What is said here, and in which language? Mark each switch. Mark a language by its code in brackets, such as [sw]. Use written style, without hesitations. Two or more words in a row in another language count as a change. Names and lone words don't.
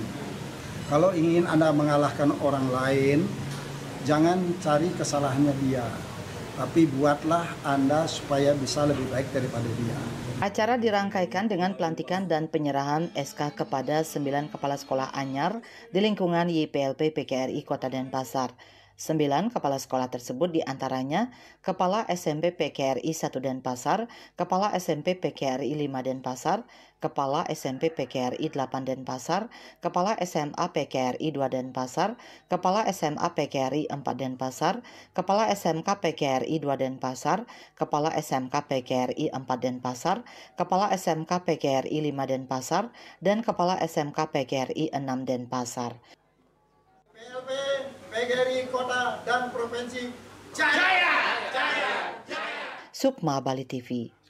[id] Kalau ingin Anda mengalahkan orang lain, jangan cari kesalahannya dia, tapi buatlah Anda supaya bisa lebih baik daripada dia. Acara dirangkaikan dengan pelantikan dan penyerahan SK kepada 9 kepala sekolah anyar di lingkungan YPLP PGRI Kota Denpasar. 9 kepala sekolah tersebut diantaranya Kepala SMP PGRI 1 Denpasar, Kepala SMP PGRI 5 Denpasar, Kepala SMP PGRI 8 Denpasar, Kepala SMA PGRI 2 Denpasar, Kepala SMA PGRI 4 Denpasar, Kepala SMK PGRI 2 Denpasar, Kepala SMK PGRI 4 Denpasar, Kepala SMK PGRI 5 Denpasar, dan Kepala SMK PGRI 6 Denpasar. PLP, PGRI Kota dan Provinsi Jaya! Sukma Bali TV.